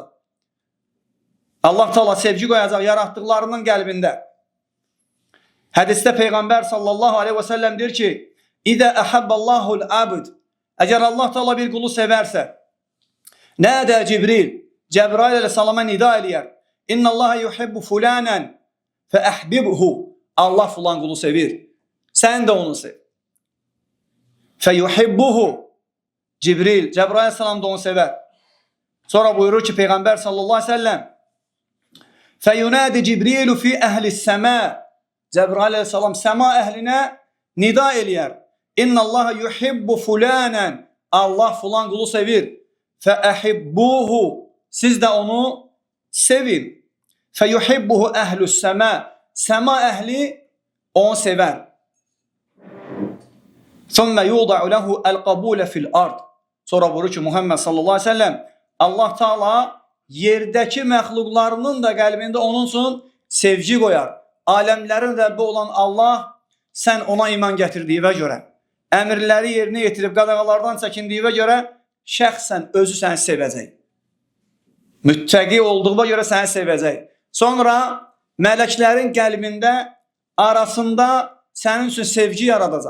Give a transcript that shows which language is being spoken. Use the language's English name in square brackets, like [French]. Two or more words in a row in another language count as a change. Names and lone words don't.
[Azerbaijani] Allah Teala sevgi qoyacaq yaratdıqlarının qəlbində. Hədisdə Peyğəmbər [Arabic] صلى الله عليه وسلم [Azerbaijani] deyir ki, [Arabic] إذا أحب الله العبد. [Azerbaijani] Əgər Allah Teala bir qulu sevərsə, nədə Cibril? Cəbrail əleyhissalama nida eləyər. [Arabic] إن الله يحب فلانا فأحببه. [Azerbaijani] Allah filan qulu sevir. Sən də onu sev. [Arabic] فيحبه. [Azerbaijani] Cəbrail əleyhissalam da onu sevər. Sonra buyurur ki Peyğəmbər [Arabic] صلى الله عليه وسلم فينادي جبريل في أهل السماء. [Azerbaijani] Cəbrail əleyhissalam səma əhlinə nida eləyər. [Arabic] إن الله يحب فلانا. [Azerbaijani] Allah filan qulu sevir. [Arabic] فأحبوه. [Azerbaijani] Siz də onu sevin. [Arabic] فيحبه أهل السماء. [Azerbaijani] Sema ehli onu sever. [Arabic] Sonra يوضع له القبول في الأرض. [Azerbaijani] Sonra buyurur ki Muhammed [Arabic] صلى الله عليه وسلم [Azerbaijani] Allah Teala yerdeki məxluqlarının da qəlbində onun üçün sevgi qoyar. Aləmlərin Rəbbi olan Allah sən ona iman gətirdiyinə görə, əmrləri yerinə yetirib qadağalardan çəkindiyinə görə şəxsən özü səni sevəcək. Müttəqi olduğuna görə səni sevəcək. Sonra mələklərin qəlbində arasında sənin üçün sevgi yaradacaq.